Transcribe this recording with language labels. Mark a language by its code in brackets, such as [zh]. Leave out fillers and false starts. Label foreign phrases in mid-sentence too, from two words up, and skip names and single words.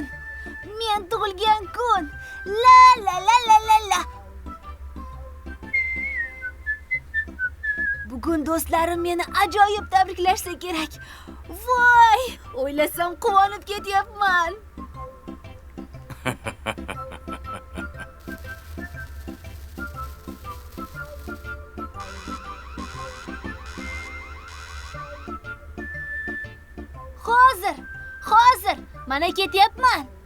[uz] Men tug'ilgan kun! La la la la la la! Bugun do'stlarim meni ajoyib tabriklashsa kerak. Voy! O'ylasam quvonib ketyapman. Hozir, mana ketyapman.